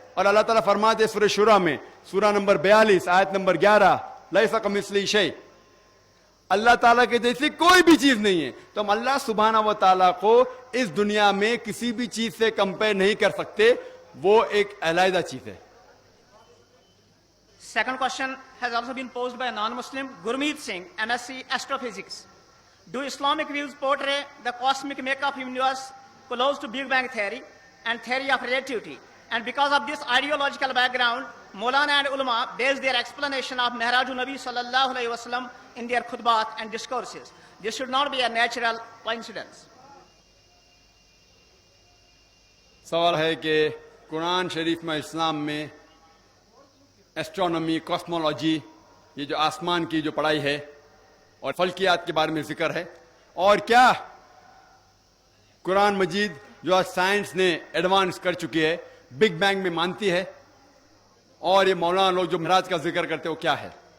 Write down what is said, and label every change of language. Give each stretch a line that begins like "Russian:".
Hindi: और अल्लाह ताला फरमाते सूरह शुरा में, सूरा नंबर 42 आयत नंबर 11,
Arabic: लैसा कमिस्लिही शै,
Hindi: अल्लाह ताला के जैसी कोई भी चीज नहीं है। तो हम अल्लाह सुब्हाना व तआला को इस दुनिया में किसी भी चीज से कंपेयर नहीं कर सकते, वो एक अलहदा चीज है।
English: Second question has also been posed by a non-Muslim, Gurmeet Singh, MSc Astrophysics. Do Islamic views portray the cosmic makeup of universe close to Big Bang theory and theory of relativity? And because of this ideological background, Maulana and ulama base their explanation of Mi'rajun Nabi sallallahu alaihi wasallam in their khutbat and discourses. This should not be a natural coincidence.
Hindi: सवाल है कि कुरान शरीफ में, इस्लाम में astronomy, cosmology, ये जो आसमान की जो पढ़ाई है और फल्कियात के बारे में जिक्र है, और क्या कुरान मजीद जो आज साइंस ने एडवांस कर चुकी है, बिग बैंग में मानती है, और ये मौलाना लोग जो मिराज का जिक्र करते हैं वो क्या है?